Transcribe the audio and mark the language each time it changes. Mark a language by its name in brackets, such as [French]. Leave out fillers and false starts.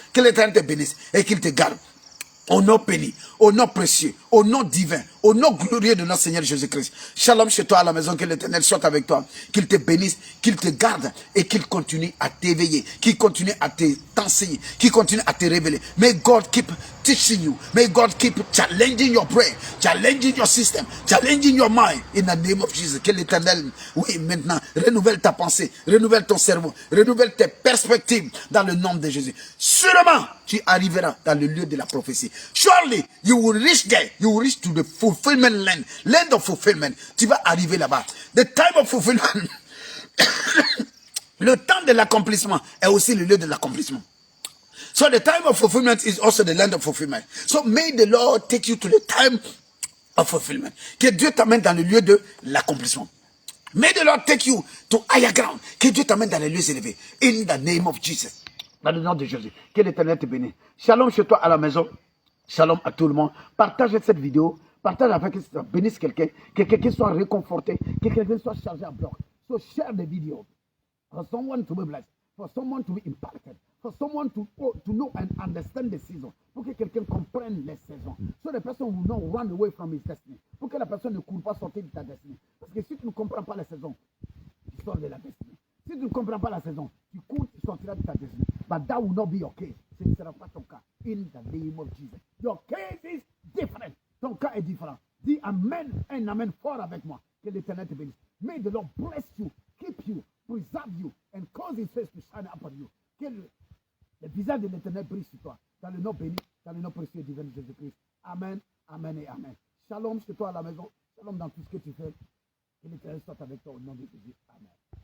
[French] Que l'Éternel te bénisse et qu'il te garde. Au nom béni, au nom précieux, au nom divin, au nom glorieux de notre Seigneur Jésus-Christ. Shalom chez toi à la maison, que l'Éternel soit avec toi, qu'il te bénisse, qu'il te garde et qu'il continue à t'éveiller, qu'il continue à t'enseigner, qu'il continue à te révéler. [English] May God keep teaching you. May God keep challenging your brain, challenging your system, challenging your mind in the name of Jesus. [French] Que l'Éternel, oui, maintenant, renouvelle ta pensée, renouvelle ton cerveau, renouvelle tes perspectives dans le nom de Jésus. Sûrement, tu arriveras dans le lieu de la prophétie. [English] Surely, you will reach there. You will reach to the fulfillment land. Land of fulfillment. [French] Tu vas arriver là-bas. [English] The time of fulfillment. [French] Le temps de l'accomplissement est aussi le lieu de l'accomplissement. [English] So the time of fulfillment is also the land of fulfillment. So may the Lord take you to the time of fulfillment. [French] Que Dieu t'amène dans le lieu de l'accomplissement. [English] May the Lord take you to higher ground. [French] Que Dieu t'amène dans les lieux élevés. [English] In the name of Jesus. [French] Dans le nom de Jésus. Que l'Éternel te bénisse. Shalom chez toi à la maison. Shalom à tout le monde. Partage cette vidéo. Partage afin que ça bénisse quelqu'un. Que quelqu'un soit réconforté. Que quelqu'un soit chargé à bloc. [English] So share the video. For someone to be blessed. For someone to be impacted. For someone to know and understand the season. [French] Pour que quelqu'un comprenne les saisons. [English] So the person will not run away from his destiny. [French] Pour que la personne ne court pas sortir de ta destinée. Parce que si tu ne comprends pas la saison, tu sors de la destinée. Si tu ne comprends pas la saison, tu cours, tu sortiras de ta destinée. [English] But that will not be your case. [French] Ce ne sera pas ton cas. [English] In the name of Jesus. Your case is different. [French] Ton cas est différent. Dis Amen et Amen fort avec moi. Que l'Éternel te bénisse. [English] May the Lord bless you, keep you, preserve you, and cause his face to shine upon you. [French] Que le visage de l'Éternel brille sur toi. Dans le nom béni, dans le nom précieux et divin de Jésus-Christ. Amen, amen et amen. Shalom chez toi à la maison. Shalom dans tout ce que tu fais. Que l'Éternel soit avec toi au nom de Jésus. Amen.